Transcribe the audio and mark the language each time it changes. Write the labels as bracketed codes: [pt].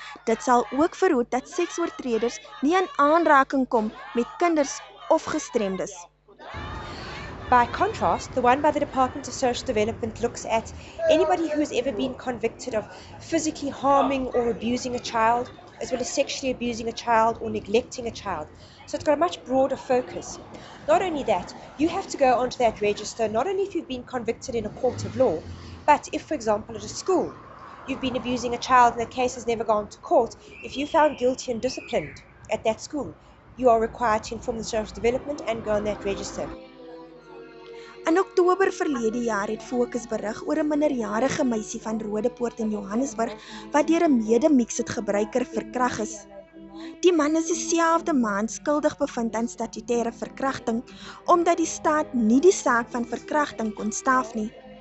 [af] Dit sal ook verhoed dat seksoortreders nie in aanraking kom met kinders of gestremdes. [en] By contrast, the one by the Department of Social Development looks at anybody who has ever been convicted of physically harming or abusing a child, as well as sexually abusing a child or neglecting a child. So it's got a much broader focus. Not only that, you have to go onto that register, not only if you've been convicted in a court of law, but if, for example, at a school, you've been abusing a child and the case has never gone to court, if you found guilty and disciplined at that school, you are required to inform the Social Development and go on that register. [af] In Oktober verlede jaar het Fokus berig oor 'n minderjarige meisie van Rodepoort in Johannesburg wat deur 'n mede-mixed gebruiker verkrag is. Die man is dieselfde maand skuldig bevind aan statutêre verkrachting, omdat die staat nie die saak van verkrachting kon staaf nie.